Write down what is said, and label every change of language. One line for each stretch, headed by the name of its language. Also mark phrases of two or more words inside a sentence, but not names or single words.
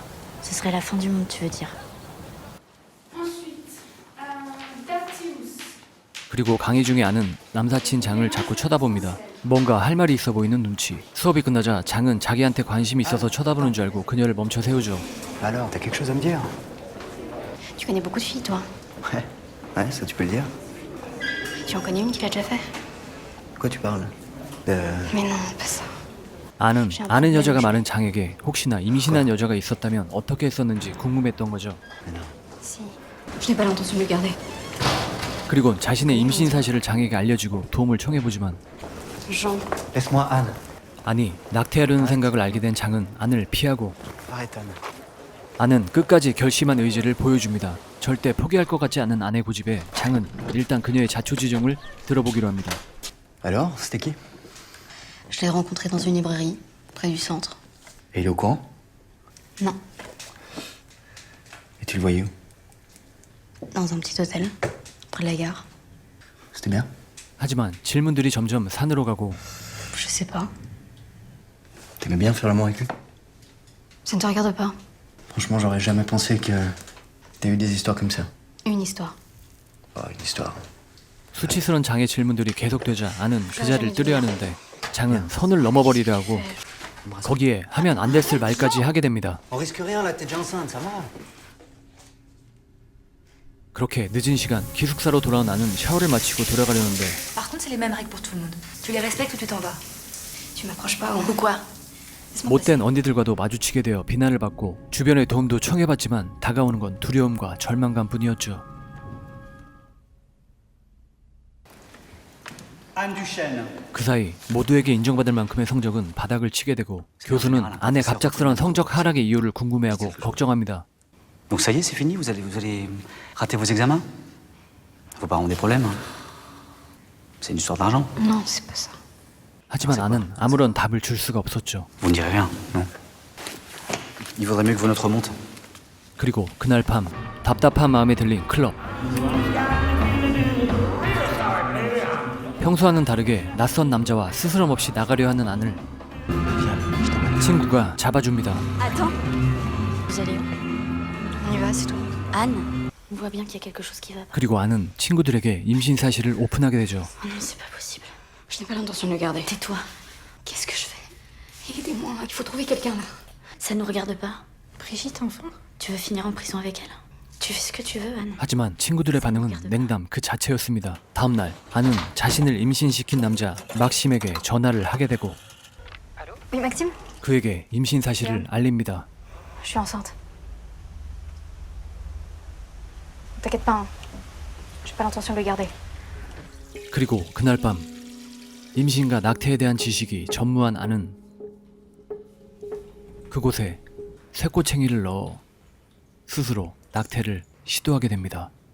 French: Ce serait la fin du monde, tu veux dire.
Korean: 그리고 강의 중에 아는 남사친 장을 자꾸 쳐다봅니다. 뭔가 할 말이 있어 보이는 눈치. 수업이 끝나자 장은 자기한테 관심이 있어서 쳐다보는 줄 알고 그녀를 멈춰 세우죠.
French: Alors, t'as quelque chose à me dire? Tu connais beaucoup de filles, toi. Ouais. Ouais, ça tu peux le dire. Tu en connais une qui l'a déjà fait? De quoi tu parles? Mais non, pas ça.
Korean: 아는 여자가 많은 장에게 혹시나 임신한 여자가 있었다면 어떻게 했었는지 궁금했던 거죠.
French: Si. Je n'ai pas l'intention de le garder.
Korean: 그리고 자신의 임신 사실을 장에게 알려주고 도움을 청해보지만
French: Jean. Laisse-moi Anne.
Korean: 아니 낙태하려는 생각을 알게 된 장은 안을 피하고
French: Arrête Anne.
Korean: 안은 끝까지 결심한 의지를 보여줍니다. 절대 포기할 것 같지 않은 아내 고집에 장은 일단 그녀의 자초지종을 들어보기로 합니다.
French: Alors, c'était qui? Je l'ai rencontré dans une librairie, près du centre. Et il est au courant? Non. Et tu le voyais où? Dans un petit hôtel, près de la gare. C'était bien?
Korean: 하지만 질문들이 점점 산으로 가고
French: Je sais pas. T'aimais bien faire l'amour avec lui? Ça ne te regarde pas. Franchement, j'aurais jamais pensé que t'as eu des histoires comme ça. Une histoire. Oh, une histoire.
Korean: 수치스러운 장의 질문들이 계속되자 아는 그 자리를 뜨려 하는데 장은 선을 넘어버리려 하고 거기에 하면 안 됐을 말까지 하게 됩니다.
French: On risque rien là, t'es déjà enceinte, ça va?
Korean: 그렇게 늦은 시간 기숙사로 돌아온 아는 샤워를 마치고 돌아가려는데
French: Par contre, c'est les mêmes règles pour tout le monde. Tu les respectes ou tu t'en vas. Tu m'approches pas, ou quoi?
Korean: 못된 언니들과도 마주치게 되어 비난을 받고 주변의 도움도 청해봤지만 다가오는 건 두려움과 절망감뿐이었죠.
French: Anne Duchesne.
Korean: 그 사이 모두에게 인정받을 만큼의 성적은 바닥을 치게 되고 교수는 아내 갑작스러운 성적 하락의 이유를 궁금해하고 걱정합니다.
French: Donc ça y est, c'est fini, vous allez rater vos examens? Vos parents ont des problèmes, hein. C'est une histoire d'argent. Non, c'est pas ça.
Korean: 하지만 아는 아무런 답을 줄 수가 없었죠.
French: Vous ne direz rien, non? Il vaudrait mieux que vos notes remontent.
Korean: 그리고 그날 밤 답답한 마음에 들린 클럽. 평소와는 다르게 낯선 남자와 스스럼 없이 나가려 하는 안을 친구가 잡아줍니다.
French: Attends. Vous allez où? On y va, c'est tout. Anne, on voit bien qu'il y a quelque chose qui va pas.
Korean: 그리고 안은 친구들에게 임신 사실을 오픈하게 되죠.
French: Oh non, c'est pas possible. Je n'ai pas l'intention de le garder. Tais-toi. Qu'est-ce que je fais? Aidez-moi, il faut trouver quelqu'un là. Ça ne nous regarde pas. Brigitte, enfin. Tu veux finir en prison avec elle? Tu fais ce que tu veux, Anne.
Korean: 하지만 친구들의 반응은 냉담 그 자체였습니다. 다음 날 안은 자신을 임신시킨 남자 막심에게 전화를 하게 되고
French: Oui, Maxime?
Korean: 그에게 임신 사실을 알립니다.
French: Je suis enceinte. T'inquiète pas, hein. J'ai pas l'intention de le garder.
Korean: 그리고 그날 밤 임신과 낙태에 대한 지식이 전무한 안은 그곳에 쇠꼬챙이를 넣어 스스로 낙태를 시도하게 됩니다.